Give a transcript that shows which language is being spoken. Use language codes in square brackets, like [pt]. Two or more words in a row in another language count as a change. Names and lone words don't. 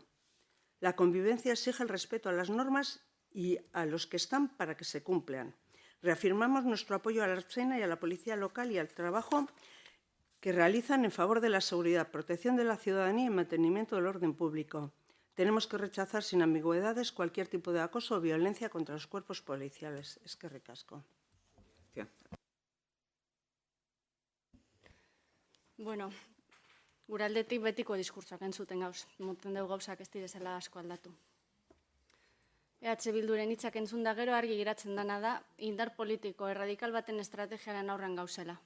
[es] La convivencia exige el respeto a las normas y a los que están para que se cumplan. Reafirmamos nuestro apoyo a la Ertzaintza y a la Policía Local y al trabajo que realizan en favor de la seguridad, protección de la ciudadanía y mantenimiento del orden público. Tenemos que rechazar sin ambigüedades cualquier tipo de acoso o violencia contra los cuerpos policiales. [eu] Eskerrik asko. Bueno, gure aldetik betiko diskurtsoak entzuten gauz, moten dugu gauzak ez direzela asko aldatu. Bilduren hitzak entzun da gero argi geratzen dana da, indar politiko erradikal baten estrategiaren aurren gauzela.